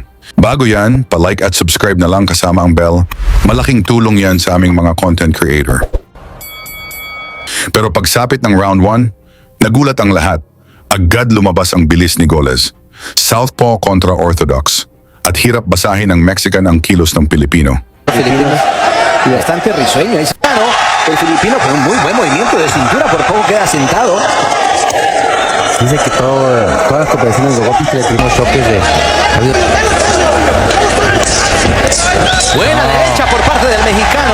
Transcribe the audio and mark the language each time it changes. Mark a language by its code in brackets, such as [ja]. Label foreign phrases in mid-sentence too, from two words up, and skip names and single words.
[tl] Bago yan, pa-like at subscribe na lang kasama ang bell. Malaking tulong yan sa aming mga content creator. Pero pagsapit ng round 1, nagulat ang lahat. Agad lumabas ang bilis ni Goles. Southpaw kontra Orthodox. At hirap basahin ng Mexican ang kilos ng Pilipino. [es] Y bastante risueño. El filipino con un muy buen movimiento de cintura, por poco queda sentado. Dice que todas las competiciones de golpes le tuvimos choques de... Buena derecha por parte del mexicano.